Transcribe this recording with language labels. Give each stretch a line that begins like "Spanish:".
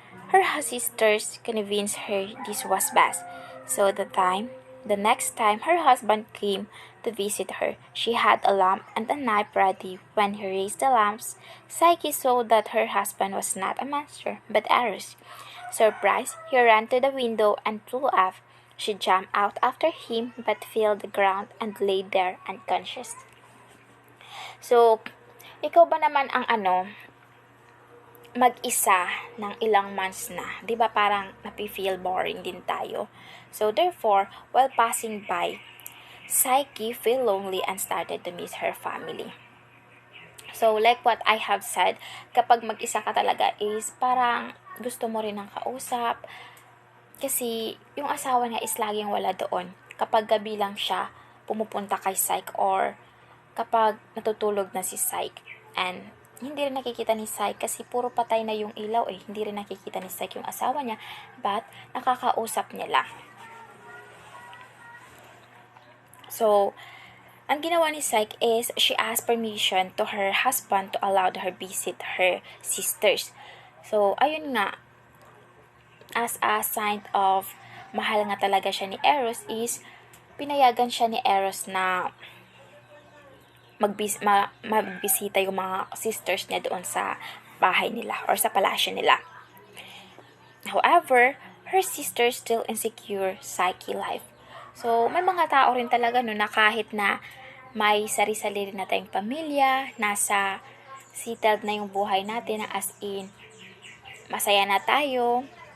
English: Her sisters convinced her this was best. So the next time her husband came to visit her, she had a lamp and a knife ready. When he raised the lamps, Psyche saw that her husband was not a monster, but Eros. Surprised, he ran to the window and flew off. She jumped out after him but fell the ground and lay there unconscious.
Filipino: So, ikaw ba naman ang mag-isa ng ilang months na, 'di ba parang napi-feel boring din tayo.
English: So therefore, while passing by, Psyche felt lonely and started to miss her family. So like what I have said,
Filipino: kapag mag-isa ka talaga is parang gusto mo rin ng kausap kasi yung asawa niya is laging wala doon. Kapag gabi lang siya, pumupunta kay Psyche or kapag natutulog na si Psyche. And hindi rin nakikita ni Psyche kasi puro patay na yung ilaw Hindi rin nakikita ni Psyche yung asawa niya, but nakakausap niya lang. So, ang ginawa ni Psyche is
English: she asked permission to her husband to allow her visit her sisters.
Filipino: So, ayun nga,
English: as a sign of
Filipino: mahal nga talaga siya ni Eros is pinayagan siya ni Eros na magbisita yung mga sisters niya doon sa bahay nila or sa palasyo nila.
English: However, her sisters still insecure Psyche life.
Filipino: So, may mga tao rin talaga na kahit na may sari-sarili na tayong pamilya, nasa settled na yung buhay natin, as in, masaya na tayo.